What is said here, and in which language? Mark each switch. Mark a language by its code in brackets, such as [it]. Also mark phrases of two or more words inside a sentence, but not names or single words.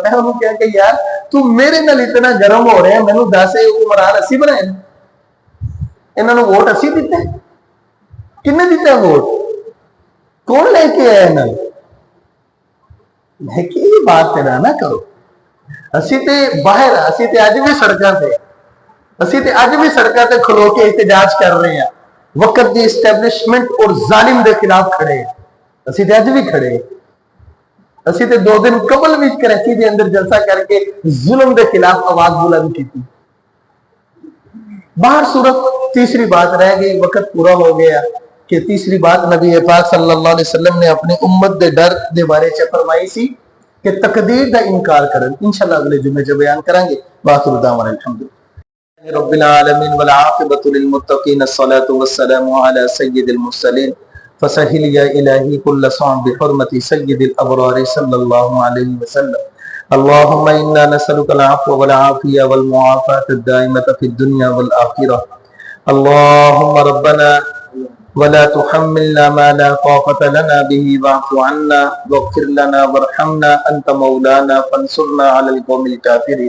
[pa] میں انہوں کہا کہ یار تم میرے نال اتنا گرم ہو رہے ہیں، مینوں دس حکمران اسی بنائے، انہوں نے ووٹ اسی دیتے، کنے دیتے ووٹ، کون لے کے آیا انہوں نے؟ [ur] میں کہ یہ بات پیدا نہ کرو. [pa] اسی تے باہر، اسی تے اج بھی سڑکاں تے، اسی تے اج بھی سڑکاں تے کھلو کے احتجاج کر رہے ہیں، وقت دی اسٹیبلشمنٹ اور ظالم دے خلاف کھڑے ہیں. اسی تے اج بھی کھڑے ہیں. اسی تے 2 دن قبل بھی کراچی دے اندر جلسہ کر کے ظلم دے خلاف آواز بلند کی تھی. باہر صورت تیسری بات رہ گئی، وقت پورا ہو گیا کہ تیسری بات نبی پاک [ar] صلی اللہ علیہ وسلم [pa] نے اپنی امت دے ڈر دے بارے چ فرمائی سی کہ تقدیر دا انکار کرن. [ar] انشاءاللہ [pa] اگلے جمعے چ بیان کریں گے. [ar] باخر دعوانا الحمدللہ رب العالمین والعاقبۃ للمتقین، الصلاۃ والسلام علی سید المرسلین فسہل یا الہی کل صعب بحرمت سید الابرار صلی اللہ علیہ وسلم. اللہم انا نسألک العفو والعافیہ والمعافاة الدائمة فی الدنیا والآخرہ. اللہم ربنا ولا تحملنا ما لا طاقة لنا به واعف عنا واغفر لنا وارحمنا أنت مولانا فانصرنا على القوم الكافرين.